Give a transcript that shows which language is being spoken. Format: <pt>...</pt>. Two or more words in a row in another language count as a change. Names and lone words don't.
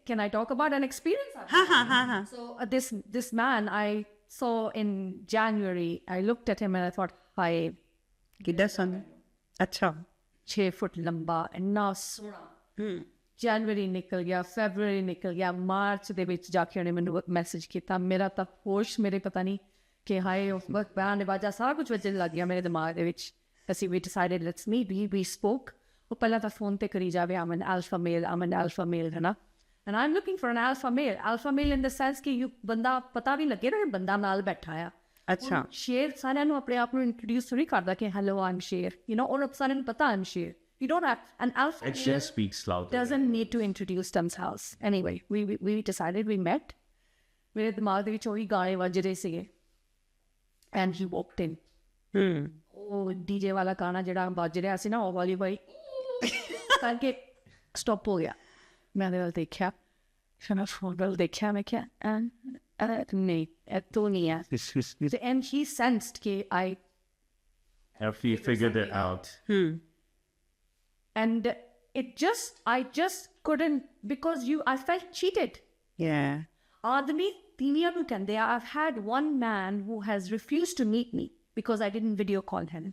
<en>can I talk about an experience I've had? So this man I saw in January, I looked at him and I thought, hi,</en> <pa>ਕਿੱਦਾਂ ਸਨ? ਅੱਛਾ 6 ਫੁੱਟ ਲੰਬਾ, ਇੰਨਾ ਸੋਹਣਾ। ਜਨਵਰੀ ਨਿਕਲ ਗਿਆ, ਫੈਬਰਰੀ ਨਿਕਲ ਗਿਆ, ਮਾਰਚ ਦੇ ਵਿੱਚ ਜਾ ਕੇ ਉਹਨੇ ਮੈਨੂੰ ਮੈਸੇਜ ਕੀਤਾ। ਮੇਰਾ ਤਾਂ ਹੋਸ਼ ਮੇਰੇ ਪਤਾ ਨਹੀਂ ਕਿ ਹਾਏ ਉਸ ਵਕਤ ਬਿਆਨ ਵਾਜਾ ਸਾਰਾ ਕੁਝ ਵੱਜਣ ਲੱਗ ਗਿਆ ਮੇਰੇ ਦਿਮਾਗ ਦੇ ਵਿੱਚ।</pa> <en>ਅਸੀਂ we decided let's meet, we spoke.</en> <pa>ਉਹ ਪਹਿਲਾਂ ਤਾਂ ਫੋਨ ਤੇ ਕਰੀ ਜਾਵੇ</pa> <en>I'm an alpha male,</en> <pa>ਹੈ ਨਾ।</pa> <en>And I'm looking for an alpha male in the sense</en> <pa>ਕਿ ਬੰਦਾ ਪਤਾ ਵੀ ਲੱਗੇ ਨਾ ਬੰਦਾ ਨਾਲ ਬੈਠਾ ਆ। ਅੱਛਾ ਸ਼ੇਰ ਸਾਰਿਆਂ ਨੂੰ ਆਪਣੇ ਆਪ ਨੂੰ ਇੰਟਰੋਡਿਊਸ ਨਹੀਂ ਕਰਦਾ ਕਿ</pa> <en>hello I'm</en> <pa>ਸ਼ੇਰ,</pa> <en>you know,</en> <pa>ਉਹਨਾਂ ਸਾਰਿਆਂ ਨੂੰ ਪਤਾ I'm ਸ਼ੇਰ।</pa> <en>You don't have an alpha It just speaks louder. doesn't need to introduce themselves. Anyway, we decided, we met.</en> <pa>ਮੇਰੇ ਦਿਮਾਗ ਦੇ ਵਿੱਚ ਉਹੀ ਗਾਣੇ ਵੱਜ ਰਹੇ ਸੀਗੇ</pa> <en>and he walked in.</en> <pa>ਉਹ ਡੀਜੇ ਵਾਲਾ ਗਾਣਾ ਜਿਹੜਾ ਵੱਜ ਰਿਹਾ ਸੀ ਨਾ, ਉਹ ਵਾਲੀ ਬਾਈ ਕਰਕੇ ਸਟਾਪ ਹੋ ਗਿਆ। ਮੈਂ ਉਹਦੇ ਵੱਲ ਦੇਖਿਆ, ਫਿਰ ਮੈਂ ਫੋਨ ਵੱਲ ਦੇਖਿਆ, ਮੈਂ ਕਿਹਾ ਨਹੀਂ ਇਹ ਤੋਂ ਨਹੀਂ ਹੈ।</pa> <en>And he sensed ਕਿ Have you figured it out? And I just couldn't, because I felt cheated. yeah</en> <pa>ਆਦਮੀ ਤਿਨੀਆਂ ਨੂੰ ਕਹਿੰਦੇ,</pa> <en>I've had one man who has refused to meet me because I didn't video call him.</en>